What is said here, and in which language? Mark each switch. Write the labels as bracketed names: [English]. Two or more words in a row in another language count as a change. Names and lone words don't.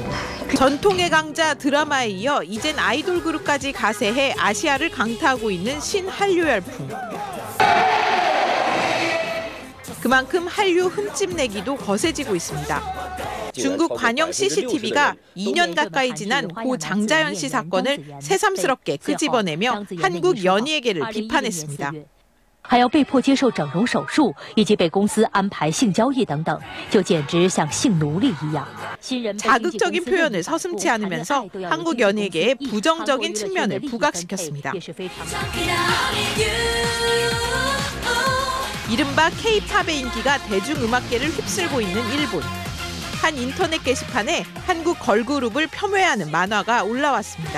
[Korean] 전통의 강자 드라마에 이어 이젠 아이돌 그룹까지 가세해 아시아를 강타하고 있는 신한류 열풍. 그만큼 한류 흠집 내기도 거세지고 있습니다. 중국 관영 CCTV가 2년 가까이 지난 고 장자연 씨 사건을 새삼스럽게 끄집어내며 한국 연예계를 비판했습니다. [Chinese] 还要被迫接受整容手术，以及被公司安排性交易等等，就简直像性奴隶一样。 [Korean] 자극적인 표현을 서슴지 않으면서 한국 연예계의 부정적인 측면을 부각시켰습니다. 이른바 K-팝의 인기가 대중음악계를 휩쓸고 있는 일본. 한 인터넷 게시판에 한국 걸그룹을 폄훼하는 만화가 올라왔습니다.